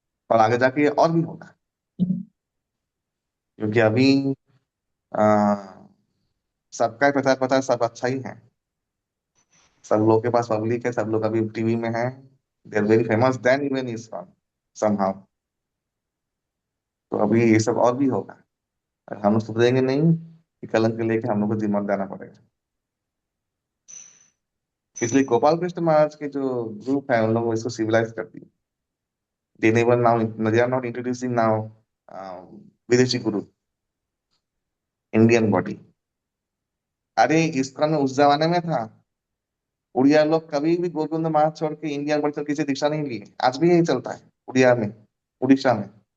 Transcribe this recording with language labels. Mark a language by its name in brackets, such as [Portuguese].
[Hindi] और आगे जाके ये और भी होगा, क्योंकि अभी आ, सबका प्रचार प्रचार सब अच्छा ही है, सब लोग के पास पब्लिक है, सब लोग अभी टीवी में है, [English] They are very famous than even ISKCON somehow। [Hindi] तो अभी ये सब और भी होगा, और हम लोग सुधरेंगे नहीं कि कलंक लेके हम लोग को दिमाग देना पड़ेगा। इसलिए गोपाल कृष्ण महाराज के जो ग्रुप है, उन लोगों को इसको सिविलाइज कर दिया। [English] they are not introducing now [Hindi] विदेशी गुरु, [English] Indian body. [Hindi] अरे ISKCON में उस जमाने में था, उड़िया लोग कभी भी गोविंद महाराज छोड़ के इंडियन बॉडी किसी दीक्षा नहीं लिए, आज भी यही चलता है उड़िया में, उड़ीसा में।